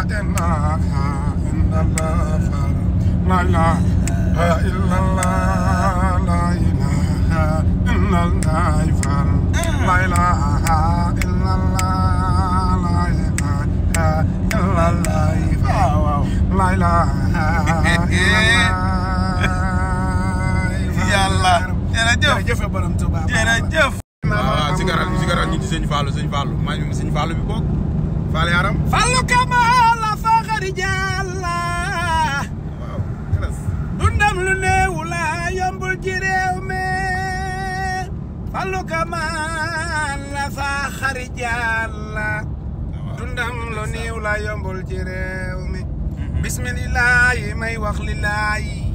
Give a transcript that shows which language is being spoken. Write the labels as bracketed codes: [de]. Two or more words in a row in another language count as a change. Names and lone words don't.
[ar] إله إلا الله لا إله إلا الله لا إله إلا الله لا إله إلا الله لا إله إلا الله لا إله إلا الله [wo] jërëjëf borom Tuuba jërëjëf waaw sigaral ñu ci sëñ Fallou may mi sëñ Fallou bi bokk Fall yaram Fallou Kamal fa xari jàlla waaw dundam lu néew la yombul ci réew mi Fallou Kamal fa xari jàlla dundam lu néew la yombul ci réew mi bismillahi may wax lillahi